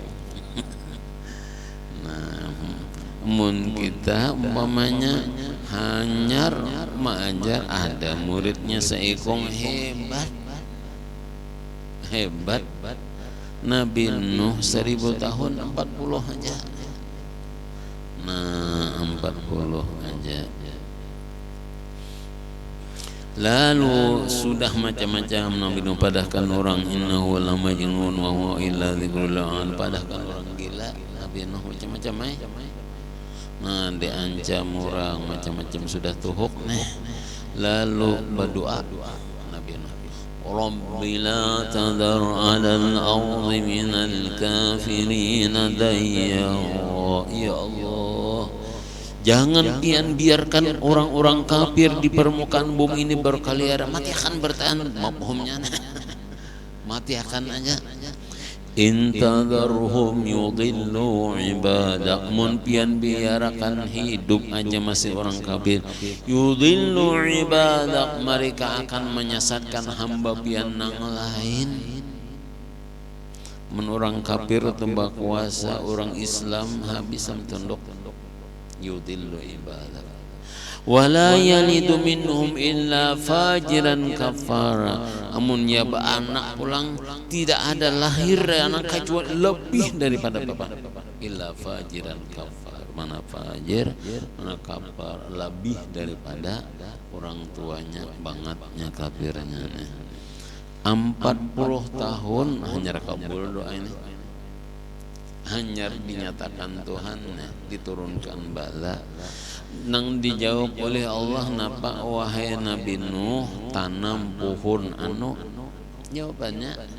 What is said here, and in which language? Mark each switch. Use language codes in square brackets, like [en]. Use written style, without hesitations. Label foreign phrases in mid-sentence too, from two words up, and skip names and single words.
[bjn] Mun kita umpamanya hanyar mengajar ada muridnya seekong hebat Nabi Nuh 1000 tahun 40 aja. Nah 40 aja. Lalu sudah macam-macam Nabi Nuh padahkan orang [ar] إنه لا مجنون وهو إلا ذكر لل [bjn] padahkan orang gila Nabi Nuh macam-macam nah diancam orang macam-macam sudah tuhuk nih lalu berdoa Nabi Nuh [ar] رب لا تذر على الأرض من الكافرين ديارا يا الله [bjn] jangan biarkan orang-orang kafir di permukaan bumi ini berkeliaran mati akan bertahan mafhumnya mati akan aja [ar] إن تذرهم يضلوا عبادك [bjn] mun pian biarkan hidup aja masih orang kafir yudillu ibadak mereka akan menyesatkan hamba pian nang lain mun orang kafir tembak kuasa orang Islam habis tunduk [ar] يضلوا عبادة ولا يلدوا منهم إلا فاجرا كفارا [bjn] amun ya anak pulang tidak ada lahir anak kecuali lebih daripada bapak [ar] إلا فاجرا [bjn] kafar mana fajir mana kafar lebih daripada orang tuanya bangetnya kafirnya 40 tahun hanya kabul doa ini hanya dinyatakan Tuhan diturunkan bala nang dijawab oleh Allah napa wahai Nabi Nuh tanam pohon anu jawabannya